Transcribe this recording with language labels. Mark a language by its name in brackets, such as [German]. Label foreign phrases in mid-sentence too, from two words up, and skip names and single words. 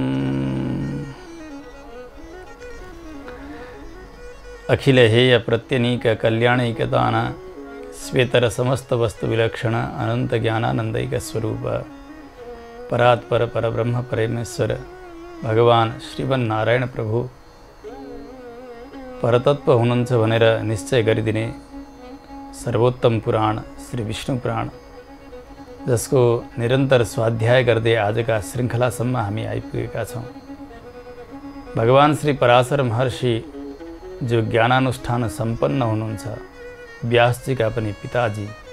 [Sanskrit] अखिल हेय प्रत्यनीक कल्याणैकदान श्वेतर समस्त वस्तु विलक्षण अनंत ज्ञानानंदैक स्वरूप परात्पर परब्रह्म परमेश्वर भगवान श्रीमन्नारायण प्रभु [Nepali] परतत्व हुनुहुन्छ भनेर निश्चय गरिदिने सर्वोत्तम पुराण श्री विष्णु पुराण, जसको निरन्तर स्वाध्याय गर्दै आजका श्रृङ्खलासम्म हामी आइपुगेका छौँ। भगवान श्री पराशर महर्षि जो ज्ञानानुष्ठान सम्पन्न हुनुहुन्छ, व्यासजीका पनि पिताजी,